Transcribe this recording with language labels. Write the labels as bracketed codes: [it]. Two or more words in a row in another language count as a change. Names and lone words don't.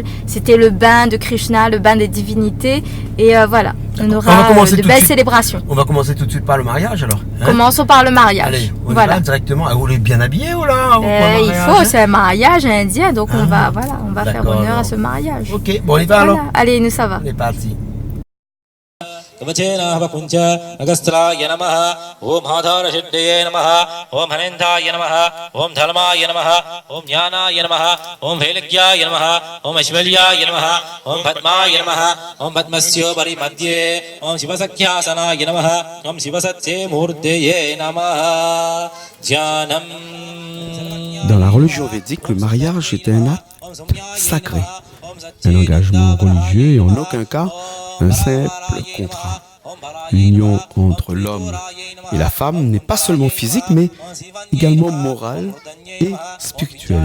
[fr] C'était le bain de Krishna, le bain des divinités. Et voilà, on aura de belles célébrations. On va commencer tout de suite par le mariage alors. Hein? Commençons par le mariage. Allez, on voilà. va directement. Ah, vous voulez bien habillé ou là? Il faut, c'est un mariage indien, donc on va faire honneur à ce mariage. Ok, bon on y va alors. Allez, nous ça va. On est parti. [sa] कवचेनाहवपुञ्च अगस्त्राय नमः ओम आधारषड्डये नमः ओम हनेन्द्राय नमः ओम धर्माय नमः ओम ज्ञानाय नमः ओम वैलज्ञाय नमः ओम ऐश्वर्याय नमः ओम पद्माय नमः ओम पद्मस्योपरि मध्ये ओम शिवसख्यासनाय नमः ओम शिवसत्ये मूर्तये नमः ध्यानम्. [fr] Dans la religion védique, le mariage était un acte sacré, un engagement religieux et en aucun cas un simple contrat. L'union entre l'homme et la femme n'est pas seulement physique, mais également morale et spirituelle.